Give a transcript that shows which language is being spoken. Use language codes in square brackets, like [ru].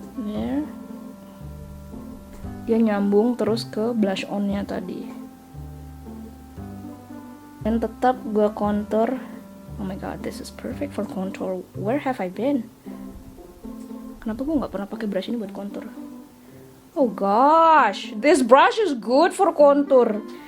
[en] There. [id] Dia nyambung terus ke blush on-nya tadi. Dan tetap gue contour. [en] Oh my god, this is perfect for contour. Where have I been? [id] Kenapa gue nggak pernah pakai brush ini buat contour? [en] Oh gosh, this brush is good for contour.